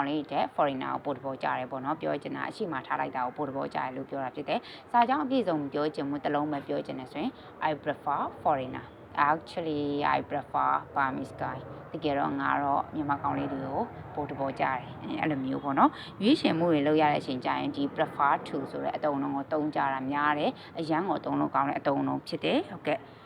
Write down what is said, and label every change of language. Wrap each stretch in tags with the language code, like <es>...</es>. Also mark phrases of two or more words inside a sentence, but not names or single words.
<my>လေးတဲ့ foreigner ကိုပို့တဘောကြတယ်ပေါ့နော်ပြောချင်တာအရှိမထားလိုက်တာကိုပို့တဘောကြတယ်လို့ပြောတာဖြစ်တယ်စာကြောင်းအပြည့်စုံပြောချင်မှုတစ်လုံးပဲပြောချင်တယ်ဆိုရင်</my> <en>I prefer foreigner actually I prefer Burmese guy</en> <my>တကယ်တော့ငါတော့မြန်မာကောင်လေးတွေကိုပို့တဘောကြတယ်အဲ့လိုမျိုးပေါ့နော်ရွေးချယ်မှုတွေလုပ်ရတဲ့အချိန်ကျရင်ဒီ</my> <en>prefer to</en> <my>ဆိုတဲ့အသုံးအနှုန်းကိုသုံးကြတာများတယ်အရန်ကိုအသုံးလုံးကောင်းတဲ့အသုံးအနှုန်းဖြစ်တယ်ဟုတ်ကဲ့</my>